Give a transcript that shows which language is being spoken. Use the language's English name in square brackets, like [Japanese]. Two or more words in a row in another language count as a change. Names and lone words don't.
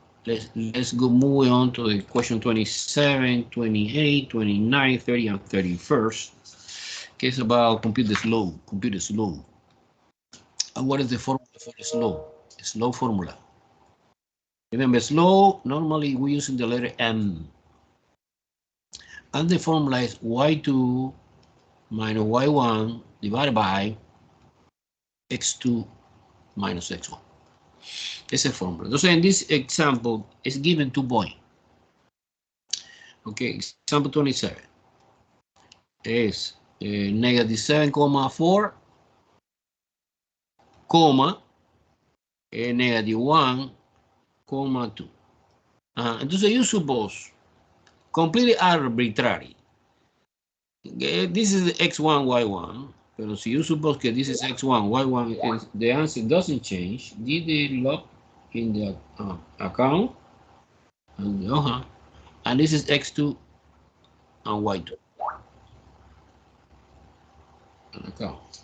[English] Let's go moving on to the question 27, 28, 29, 30, and 31st. Okay, it's about computer slow. And what is the formula for the slow? Slow formula. Remember, slow, normally we using the letter M. And the formula is y2 minus y1 divided by x2 minus x1. It's a formula. Entonces, in this example, it's given 2 points. Okay, example 27 is negative 7,4, comma, negative 1,2. Entonces, you suppose, completely arbitrary. This is x1, y1. [Spanish] Pero si [English] you suppose que this is x1, y1, the answer doesn't change. Did they log in the account? And this is x2 and y2. Account.